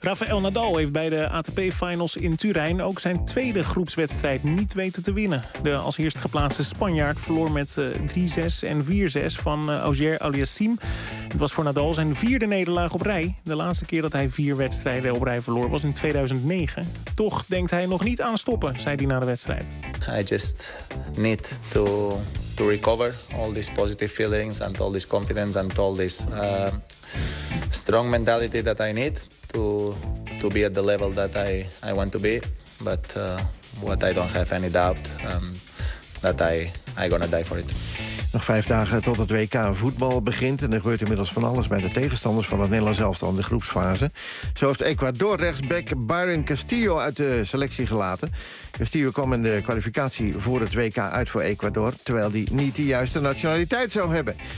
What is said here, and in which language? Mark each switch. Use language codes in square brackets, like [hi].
[nl] Rafael Nadal heeft bij de ATP-finals in Turijn ook zijn tweede groepswedstrijd niet weten te winnen. De als eerst geplaatste Spanjaard verloor met 3-6 en 4-6 van Auger Aliassime. Het was voor Nadal zijn vierde nederlaag op rij. De laatste keer dat hij vier wedstrijden op rij verloor was in 2009. Toch denkt hij nog niet aan stoppen, zei hij na de wedstrijd. [en] I just need to recover all these positive feelings and all this confidence and all this strong mentality that I need to be at the level that I want to be. But what I don't have any doubt that I gonna die for it. [nl] Nog 5 dagen tot het WK voetbal begint. En er gebeurt inmiddels van alles bij de tegenstanders van het Nederlands elftal in de groepsfase. Zo heeft Ecuador rechtsback Byron Castillo uit de selectie gelaten. Castillo kwam in de kwalificatie voor het WK uit voor Ecuador, terwijl hij niet de juiste nationaliteit zou hebben.